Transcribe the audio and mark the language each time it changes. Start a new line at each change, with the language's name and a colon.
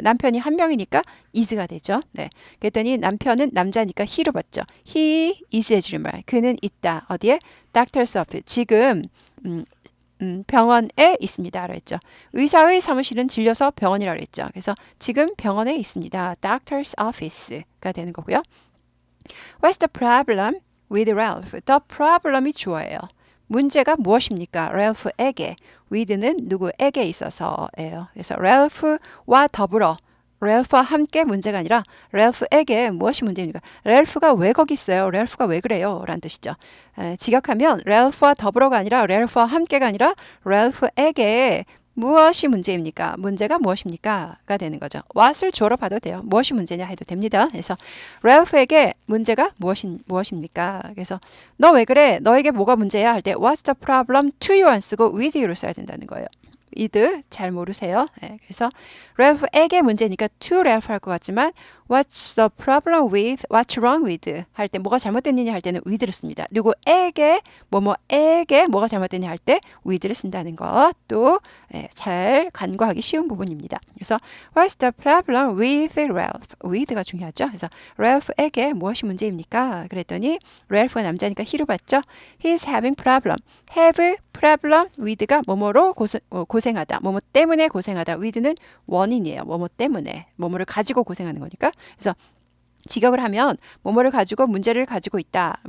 Korean: 남편이 한 명이니까 is가 되죠. 네. 그랬더니 남편은 남자니까 he로 봤죠. He is 해주말. 그는 있다. 어디에? Doctor's office. 지금 병원에 있습니다. 그랬죠. 의사의 사무실은 질려서 병원이라고 그랬죠. 그래서 지금 병원에 있습니다. Doctor's office가 되는 거고요.
English: What's the problem with Ralph?
Korean: The problem이 주어예요. 문제가 무엇입니까? 랄프에게. with는 누구에게 있어서예요. 그래서 랄프와 더불어 랄프와 함께 문제가 아니라 랄프에게 무엇이 문제입니까? 랄프가 왜 거기 있어요? 랄프가 왜 그래요? 라는 뜻이죠. 직역하면 랄프와 더불어가 아니라 랄프와 함께가 아니라 랄프에게 무엇이 문제입니까? 문제가 무엇입니까? 가 되는 거죠. what을 주어로 봐도 돼요. 무엇이 문제냐 해도 됩니다. 그래서 랄프에게 문제가 무엇입니까? 그래서 너 왜 그래? 너에게 뭐가 문제야? 할 때
English: what's the problem to you
Korean: 안 쓰고 with you를 써야 된다는 거예요. with 잘 모르세요. 네, 그래서 랄프에게 문제니까 to 랄프 할 것 같지만
English: what's the problem with, what's wrong with
Korean: 할 때 뭐가 잘못됐느냐 할 때는 with를 씁니다. 누구에게 뭐뭐에게 뭐가 잘못됐냐 할 때 with를 쓴다는 것도 잘 간과하기 쉬운 부분입니다.
English: 그래서 what's the problem with Ralph?
Korean: with가 중요하죠. 그래서 랄프에게 무엇이 문제입니까? 그랬더니 랄프가 남자니까 he로 봤죠.
English: He's having problem.
Korean: have problem with가 뭐뭐로 고생하다. 뭐뭐 때문에 고생하다. with는 원인이에요. 뭐뭐 때문에. 뭐뭐를 가지고 고생하는 거니까. 그래서 직역을 하면 뭐뭐를 가지고 문제를 가지고 있다.